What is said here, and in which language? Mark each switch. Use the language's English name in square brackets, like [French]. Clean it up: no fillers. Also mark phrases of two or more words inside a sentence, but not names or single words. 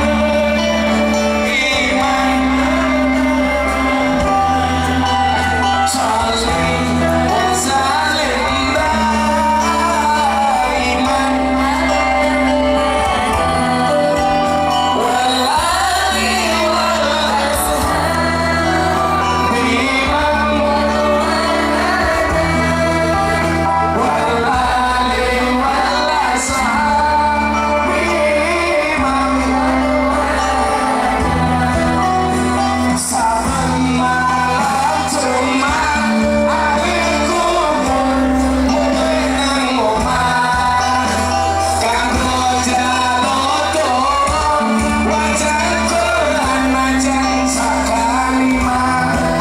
[Arabic] إيمان، صلِّ وسلِّم دائمًا، والآلِ والأصحابِ مَن، والآلِ والأصحابِ مَن. [Javanese] Saben malam Jumat aku mulai nang omah, kanggo jaluk wajan Quran najan sakalimat.